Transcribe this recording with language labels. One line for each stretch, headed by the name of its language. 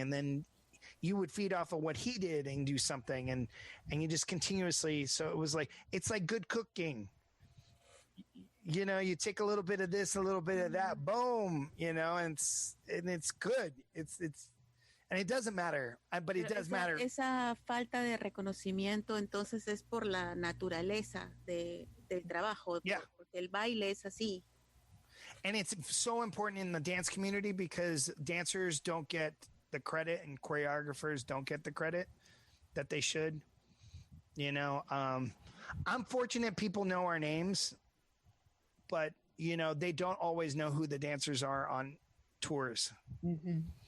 English: And then you would feed off of what he did and do something. And you just continuously. So it was like, it's like good cooking. You know, you take a little bit of this, a little bit of that, boom, you know, and it's good. It's and it doesn't matter, but it does matter.
Spanish: Esa falta de reconocimiento entonces es por la naturaleza del trabajo,
English: yeah.
Spanish: Porque el baile es así.
English: And it's so important in the dance community because dancers don't get the credit and choreographers don't get the credit that they should. You know, I'm fortunate people know our names. But, you know, they don't always know who the dancers are on tours. Mm-hmm.